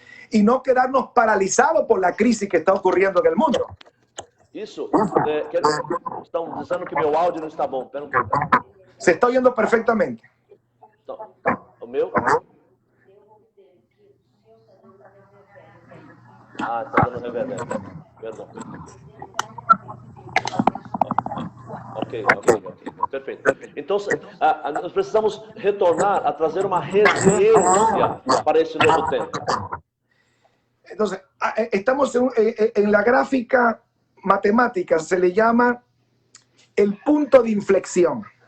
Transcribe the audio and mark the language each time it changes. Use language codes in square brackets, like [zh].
[es] Y no quedarnos paralizados por la crisis que está ocurriendo en el mundo. [pt] Isso, estão dizendo que meu áudio não está bom. Pera um pouco. [es] Se está oyendo perfectamente. [pt] Então, o meu? Ah, está dando reverb. Perdão. Ok. Perfeito. Então, nós precisamos retornar a trazer uma resiliência para esse novo tempo. [es] Entonces, estamos en la gráfica matemática, se le llama el punto de inflexión.